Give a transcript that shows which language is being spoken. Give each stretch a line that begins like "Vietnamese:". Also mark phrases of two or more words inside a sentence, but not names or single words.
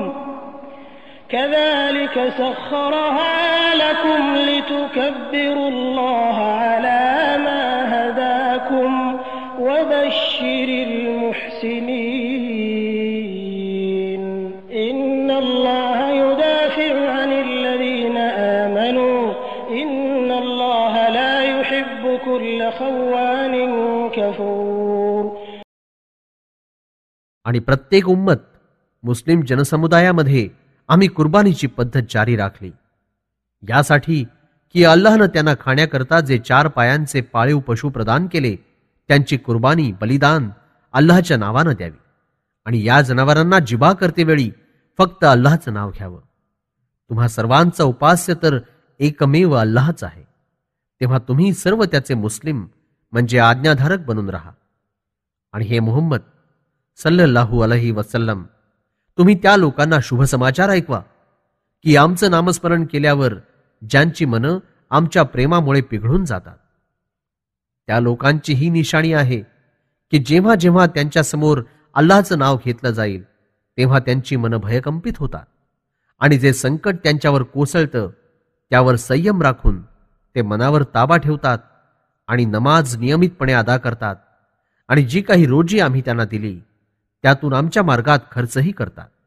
Arabic: كذلك سخرها لكم لتكبروا الله على ما هداكم وبشر المحسنين إن الله يدافع عن الذين آمنوا إن الله لا يحب كل خوان كفور.
Marathi: आणि प्रत्येक उम्मत मुस्लिम जनसमुदायामध्ये आम्ही कुर्बानीची पद्धत जारी राखली यासाठी की अल्लाहनं त्यांना खाण्याकरता जे 4 पायांचे पाळीव पशु प्रदान केले त्यांची कुर्बानी बलिदान अल्लाहच्या नावानं द्यावी आणि या जनावरांना जिबा करतेवेळी फक्त अल्लाहचं नाव घ्यावं. तुम्हा सर्वांचा उपास्य तर एकमेव अल्लाहच आहे. तेव्हा तुम्ही सर्व त्याचे मुस्लिम म्हणजे आज्ञाधारक बनून राहा. आणि हे मुहम्मद
Arabic: صلى الله عليه وسلم
Marathi: तुम्ही त्या लोकांना शुभ समाचार ऐकवा की आमचं नामस्मरण केल्यावर ज्यांची मनं आमच्या प्रेमामुळे पिघळून जातात त्या लोकांची ही निशाणी आहे की जेव्हा जेव्हा त्यांच्या समोर अल्लाहचं नाव घेतलं जाईल तेव्हा त्यांची मनं भयकंपित होतात आणि जे संकट त्यांच्यावर कोसळतं त्यावर संयम राखून ते मनावर ताबा ठेवतात आणि नमाज नियमितपणे अदा करतात आणि जी काही रोजी आम्ही त्यांना दिली त्यातून आमच्या मार्गात खर्चही करतात.